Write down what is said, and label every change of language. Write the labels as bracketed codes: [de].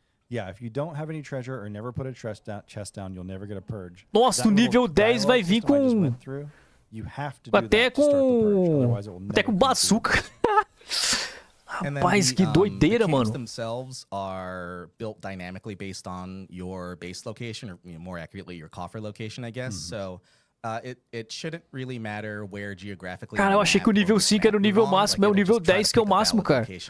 [en] Yeah, if you don't have any treasure or never put a chest down, you'll never get a purge. [pt] Nossa, o nível 10 vai vir com... Até com bazooka. Rapaz, que doideira, mano. [en] The themselves are built dynamically based on your base location, or more accurately, your coffer location, I guess. So it shouldn't really matter where geographically. [pt] Cara, eu achei que o nível 5 era o nível máximo, é o nível 10 que é o máximo, cara.